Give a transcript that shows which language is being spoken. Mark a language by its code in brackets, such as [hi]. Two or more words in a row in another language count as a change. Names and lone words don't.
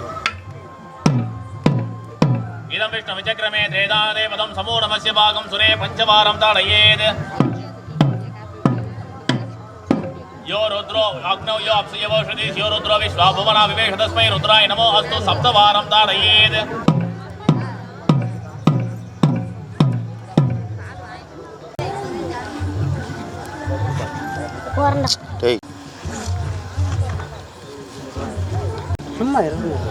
[sa] इदं विष्णु विचक्रमे तेधाते पदम् समो नमस्य भागं सुरे पंचवारं ताडयेत् यो रुद्रो अग्नौ यो अप्सुयवो श्रुतिः यो रुद्रो विश्वा भुवना विवेश तस्मै रुद्राय नमो अस्तु सप्तवारं ताडयेत् [ta] சும்மா இருக்கு.